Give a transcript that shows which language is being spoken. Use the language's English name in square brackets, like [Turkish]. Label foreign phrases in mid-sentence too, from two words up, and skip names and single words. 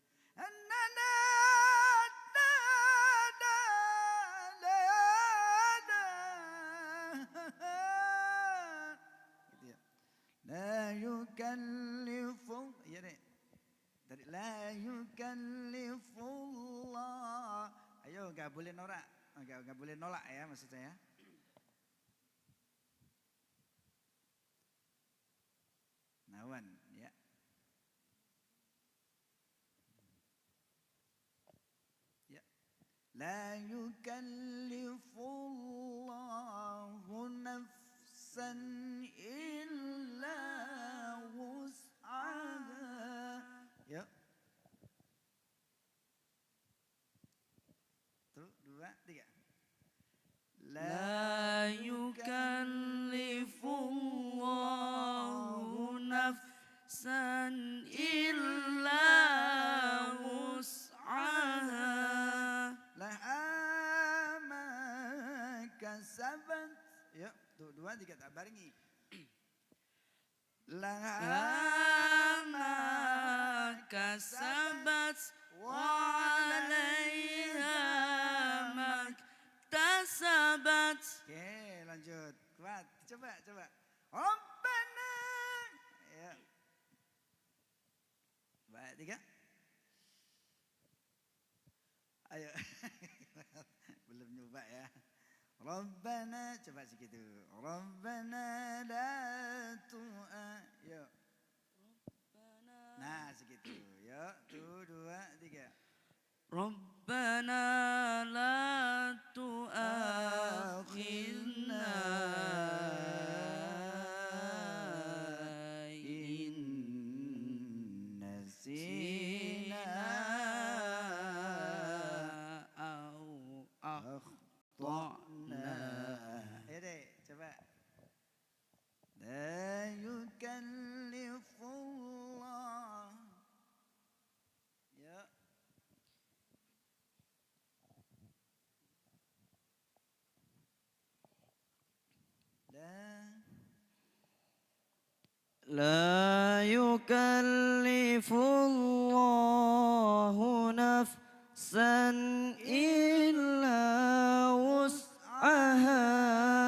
[Indonesian] Annana gitu ya. [Arabic] لا يكلف, [Indonesian] iya deh. Dari [Arabic] لا يكلف الله. [Indonesian] Ayo gak boleh norak, gak boleh nolak ya maksud saya. Nawan ya. [Arabic] لا يكلف الله نفسا إلا وسعها. [Indonesian] Yuk. Tuh, 2, 3. [Arabic] لا يكلف الله نفسا إلا وسعها. لها ما كسبت. [Indonesian] Yuk, tuh 2, 3 [Javanese] tak barengi. [Arabic] لها ما كسبت وعليها ما اكتسبت. [Indonesian] Oke, lanjut. Kuat. Coba. Rabbana. Ya. 2, 3. Ayo. Belum nyoba ya. Rabbana, coba segitu. [Arabic] ربنا لا [Indonesian] yuk. Nah, segitu. Yuk, tuh 2, 3. [Arabic] ربنا لا تؤاخذنا إن نسينا أو أخطأنا. [Indonesian] Ayo deh, coba. [Arabic] لا يكلف الله. [Indonesian] Yuk. [Arabic] لا يكلف الله نفسا إلا وسعها.